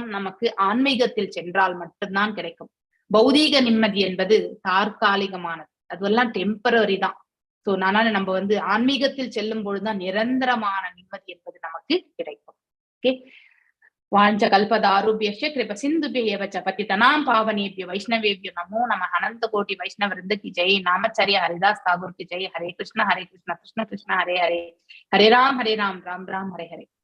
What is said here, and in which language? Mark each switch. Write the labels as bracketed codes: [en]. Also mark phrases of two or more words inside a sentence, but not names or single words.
[ta] நமக்கு ஆன்மீகத்தில் சென்றால் மட்டும்தான் கிடைக்கும். பௌதீக நிம்மதி என்பது தற்காலிகமானது, அதுவெல்லாம் டெம்பரரி தான். சோ அதனால நம்ம வந்து ஆன்மீகத்தில் செல்லும் பொழுதுதான் நிரந்தரமான நிம்மதி என்பது நமக்கு கிடைக்கும். [sa] ஓகே, वाञ्छ कल्पतारुपियस्य कृप सिन्धुपिय वच्च பतितनां पावनेभ्यो वैष्णवेभ्यो नमो नमः। [hi] अनंत कोटि वैष्णव वृंद की जय। नामचर्य हरिदास ठाकुर की जय। [sa] हरे कृष्ण कृष्ण कृष्ण हरे हरे, हरे राम राम राम हरे हरे।